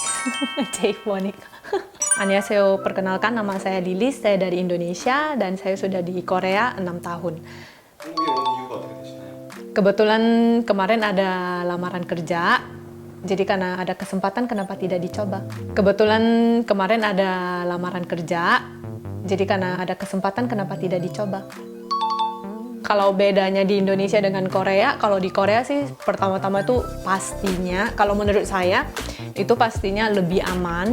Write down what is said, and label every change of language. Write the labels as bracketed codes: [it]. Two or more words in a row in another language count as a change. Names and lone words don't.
[id] Jaiponik. Annyeonghaseyo, perkenalkan nama saya Lilis, saya dari Indonesia dan saya sudah di Korea 6 tahun. [ko] 한국에 온 이유가 어떻게 되시나요? [id] Kebetulan kemarin ada lamaran kerja, jadi karena ada kesempatan kenapa tidak dicoba. Kebetulan kemarin ada lamaran kerja, jadi karena ada kesempatan kenapa tidak dicoba. Kalau bedanya di Indonesia dengan Korea, kalau di Korea sih pertama-tama itu pastinya, kalau menurut saya itu pastinya lebih aman.